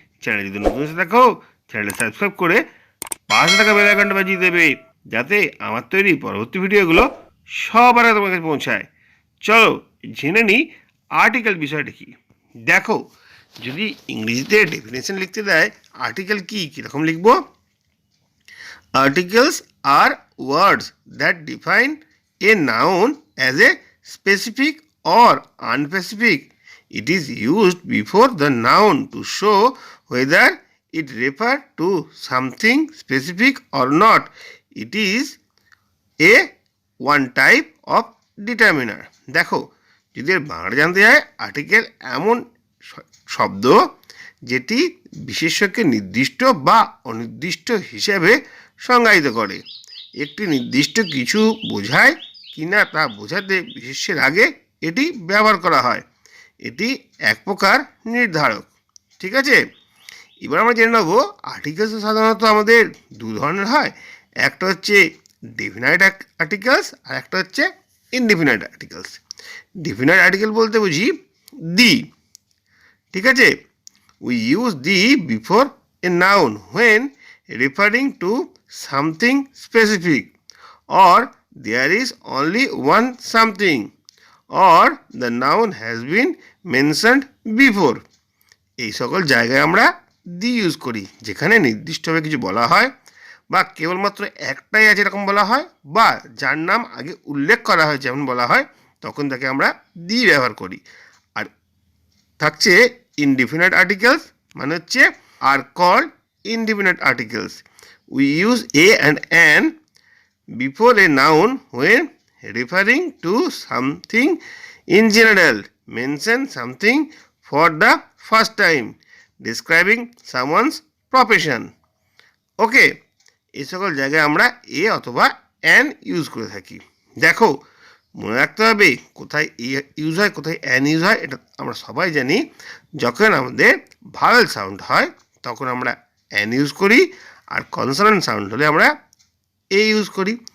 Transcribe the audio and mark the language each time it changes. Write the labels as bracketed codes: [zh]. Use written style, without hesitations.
[bn] Channel যদি নতুন এসে দেখো, চ্যানেলটা সাবস্ক্রাইব করে পাশে থাকা বেল আইকনটা বাজিয়ে দেবে, যাতে আমার তৈরি পরবর্তী ভিডিওগুলো সবার আগে তোমার কাছে পৌঁছায়। চলো জেনে নিই আর্টিকেল বিষয়টা কি। দেখো, যদি ইংরেজিতে ডেফিনেশন লিখতে দেয় আর্টিকেল কি কীরকম লিখবো? [en] Articles are words that define a noun as a specific or unspecific. It is used before the noun to show whether it refers to something specific or not. It is a one type of determiner. [bn] দেখো, যদি এর বাংলা জানতে হয়, article এমন শব্দ যেটি বিশেষ্যকে নির্দিষ্ট বা অনির্দিষ্ট হিসেবে সংজ্ঞায়িত করে। একটি নির্দিষ্ট কিছু বোঝায় কিনা তা বোঝাতে বিশেষ্যের আগে এটি ব্যবহার করা হয়। এটি এক প্রকার নির্ধারক। ঠিক আছে, এবার আমরা জেনে নেব আর্টিকেলস সাধারণত আমাদের দু ধরনের হয়। একটা হচ্ছে ডেফিনাইট আর্টিকেলস আর একটা হচ্ছে ইনডেফিনাইট আর্টিকেলস। ডেফিনাইট আর্টিকেল বলতে বুঝি দি। ঠিক আছে, [en] we use the before a noun when referring to something specific, or there is only one something, or the noun has been mentioned before. [bn] এই সকল জায়গায় আমরা দি ইউজ করি, যেখানে নির্দিষ্টভাবে কিছু বলা হয় বা কেবলমাত্র একটাই আছে এরকম বলা হয়, বা যার নাম আগে উল্লেখ করা হয় যেমন বলা হয়, তখন তাকে আমরা দি ব্যবহার করি। আর থাকছে [en] indefinite articles, [bn] মানে হচ্ছে [en] are called indefinite articles. We use a and an before a noun when referring to something in general, mention something for the first time, describing someone's profession. [bn] ওকে, এই সকল জায়গায় আমরা এ অথবা অ্যান ইউজ করে থাকি। দেখো, মনে রাখতে হবে কোথায় এ ইউজ হয় কোথায় অ্যান ইউজ হয়। এটা আমরা সবাই জানি। যখন আমাদের ভাওয়েল সাউন্ড হয় তখন আমরা অ্যান ইউজ করি, আর কনসোনেন্ট সাউন্ড হলে আমরা এ ইউজ করি।